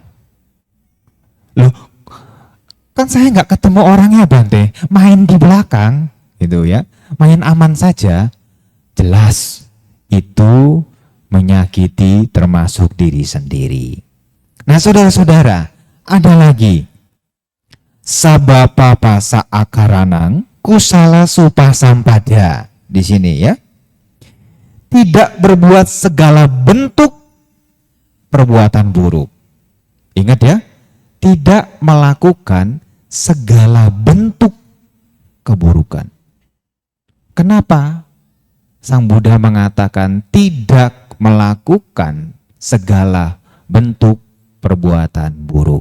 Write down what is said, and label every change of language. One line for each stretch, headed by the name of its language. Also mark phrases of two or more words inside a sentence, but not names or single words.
Indonesian: Loh, kan saya nggak ketemu orangnya Bante, main di belakang, gitu ya, main aman saja. Jelas itu menyakiti termasuk diri sendiri. Nah, saudara-saudara, ada lagi.
Pali: Sabapapasa akaranang kusala supasampada.
Indonesian: Di sini ya. Tidak berbuat segala bentuk perbuatan buruk. Ingat ya, tidak melakukan segala bentuk keburukan. Kenapa Sang Buddha mengatakan tidak melakukan segala bentuk perbuatan buruk?